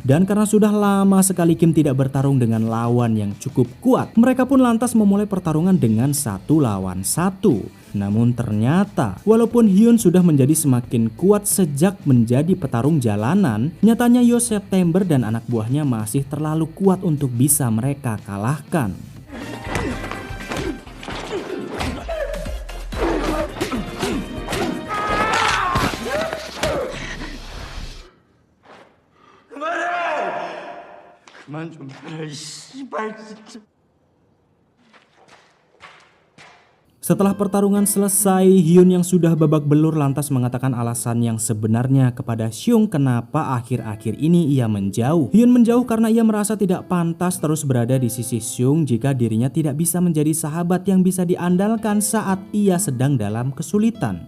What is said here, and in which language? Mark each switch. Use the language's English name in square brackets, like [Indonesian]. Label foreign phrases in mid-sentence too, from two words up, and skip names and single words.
[Indonesian] Dan karena sudah lama sekali Kim tidak bertarung dengan lawan yang cukup kuat, mereka pun lantas memulai pertarungan dengan 1 lawan 1. Namun ternyata, walaupun Hyun sudah menjadi semakin kuat sejak menjadi petarung jalanan, nyatanya Yo September dan anak buahnya masih terlalu kuat untuk bisa mereka kalahkan. [Korean] 그만 좀 해라 이 씨발 진짜. [Indonesian] Setelah pertarungan selesai, Hyun yang sudah babak belur lantas mengatakan alasan yang sebenarnya kepada Seung kenapa akhir-akhir ini ia menjauh. Hyun menjauh karena ia merasa tidak pantas terus berada di sisi Seung jika dirinya tidak bisa menjadi sahabat yang bisa diandalkan saat ia sedang dalam kesulitan.